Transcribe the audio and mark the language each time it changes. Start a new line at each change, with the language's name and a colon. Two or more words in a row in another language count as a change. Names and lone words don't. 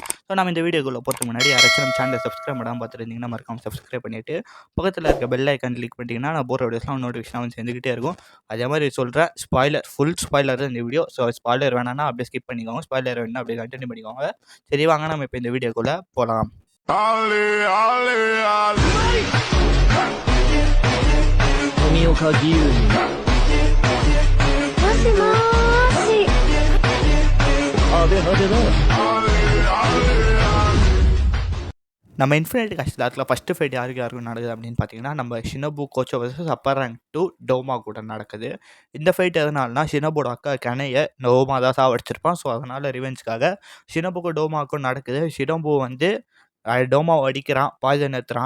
Tamil: ஸோ நம்ம இந்த வீடியோக்குள்ளே போகிறதுக்கு முன்னாடி யாராச்சும் நம்ம சேனலை சப்ஸ்கிரைப் பண்ணாமல் பார்த்துருந்தீங்கன்னா மறக்காம சப்ஸ்கிரைப் பண்ணிவிட்டு பக்கத்தில் இருக்க
English: bell icon
Tamil: கிளிக் பண்ணிட்டீங்கன்னா நான் போகிற வீடியோஸ்லாம் நோட்டிஃபிகேஷன் வந்து சேர்ந்துக்கிட்டே இருக்கும். அதே மாதிரி சொல்கிறேன்,
English: full spoiler
Tamil: தான் இந்த வீடியோ. ஸோ ஸ்பாய்லர் வேணான்னா அப்படியே ஸ்கிப் பண்ணிக்கோங்க, ஸ்பாய்லர் வேணுன்னா அப்படியே கண்டினியூ பண்ணிக்கோங்க. சரி வாங்க நம்ம இப்போ இந்த வீடியோக்குள்ளே போகலாம்.
Japanese: 富岡義勇にもしもーし。アベハベだ。
Tamil: நம்ம இன்ஃபினிட்டி கேஸ்டில்
English: first fight
Tamil: யாருக்கு நடக்குது அப்படின்னு பார்த்தீங்கன்னா, நம்ம ஷினோபு கோச்சோ வர்சஸ்
English: upper rank
Tamil: 2 டோமா கூட நடக்குது. இந்த ஃபைட் எதனாலனா, ஷினோபோட அக்கா கெனையை டோமா தான் சாவடிச்சிருப்பான். ஸோ அதனால் ரிவெஞ்சுக்காக ஷினோபுக்கும் டோமாவுக்கும் நடக்குது. ஷினோபு வந்து டோமாவை அடிக்கிறான், பாய்சன் எடுத்துறான்.